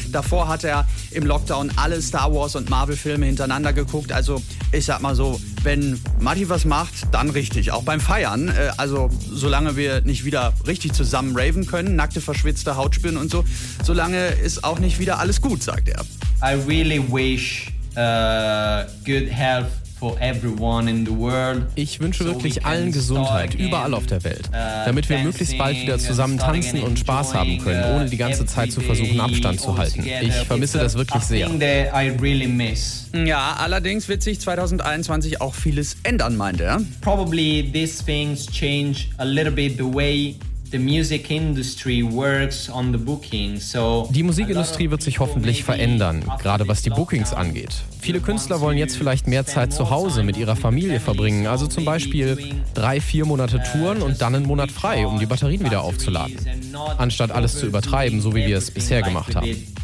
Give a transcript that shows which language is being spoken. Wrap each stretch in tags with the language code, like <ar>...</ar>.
<de>Davor hat er im Lockdown alle Star Wars und Marvel-Filme hintereinander geguckt. Also ich sag mal so, wenn Matti was macht, dann richtig. Auch beim Feiern, also solange wir nicht wieder richtig zusammen raven können, nackte, verschwitzte Haut spüren und so, solange ist auch nicht wieder alles gut, sagt er.</de> <en>I really wish good health for everyone in the world.</en> <de>Ich wünsche wirklich allen Gesundheit überall auf der Welt, damit wir möglichst bald wieder zusammen tanzen und Spaß haben können, ohne die ganze Zeit zu versuchen, Abstand zu halten. Ich vermisse das wirklich sehr. Ja, allerdings wird sich 2021 auch vieles ändern, meint er.</de> <en>Probably these things change a little bit the way the music industry works on the booking.</en> <de>So die Musikindustrie wird sich hoffentlich verändern, gerade was die Bookings angeht. Viele Künstler wollen jetzt vielleicht mehr Zeit zu Hause mit ihrer Familie verbringen, also zum Beispiel 3-4 Monate Touren und dann einen Monat frei, um die Batterien wieder aufzuladen, anstatt alles zu übertreiben, so wie wir es bisher gemacht haben.</de>